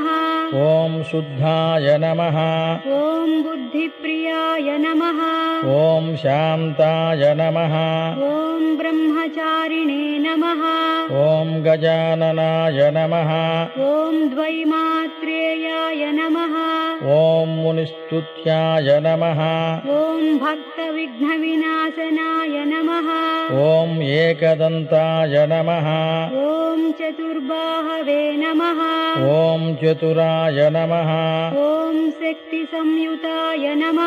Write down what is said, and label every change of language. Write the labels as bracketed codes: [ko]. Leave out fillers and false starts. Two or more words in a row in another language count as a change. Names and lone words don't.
[sa] ఓం శుద్ధాయ నమః. ఓం బుద్ధిప్రియాయ నమః. ఓం శాంతాయ నమః. ఓం బ్రహ్మచారిణే నమః. ఓం గజాననాయ నమః. ఓం ద్వైమాత్రేయాయ నమః. ఓం ॐ मुनिस्तुत्याय नमः ॐ भक्तविघ्नविनाशनाय नमः ॐ एकदन्ताय नमः ॐ चतुर्बाहवे नमः ॐ चतुराय नमः ॐ शक्तिसंयुताय नमः